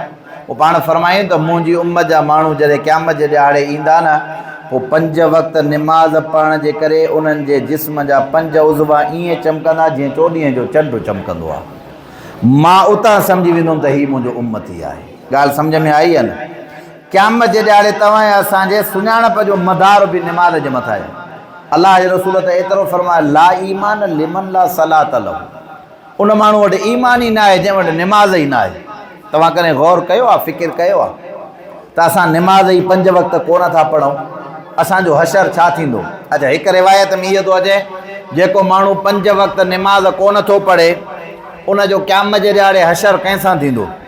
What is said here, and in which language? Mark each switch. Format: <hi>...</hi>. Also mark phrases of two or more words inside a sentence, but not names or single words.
<sd>पोइ पाण फरमायूं त मुंहिंजी उम्मत जा माण्हू जॾहिं क़यामत जे ॾियारे ईंदा न, पोइ 5 वक़्त नमाज़ पढ़ण जे करे उन्हनि जे जिस्म जा 5 उज़वा ईअं चमकंदा जीअं 14 जो चंड चमकंदो आहे। मां उतां सम्झी वेंदुमि त हीउ मुंहिंजो उम्मत ई आहे। ॻाल्हि सम्झ में आई आहे न? क़यामत जे ॾियारे तव्हां असांजे सुञाणप जो मदार बि नमाज़ जे मथां आहे। अलाह जे रसूल त एतिरो फरमायो,</sd> <ar>لا إيمان لمن لا صلاة له,</ar> <sd>उन माण्हू वटि ईमान ई न आहे जंहिं वटि नमाज़ ई न आहे। तव्हां कॾहिं गौर कयो आहे, फ़िकिर कयो आहे त असां नमाज़ ई 5 वक़्त कोन था पढ़ूं, असांजो हशर छा थींदो? अच्छा, हिकु रिवायत में इहो थो अचे जेको माण्हू 5 वक़्त नमाज़ कोन थो पढ़े उनजो क़यामत जे ॾियारे हशर कंहिंसां थींदो?</sd>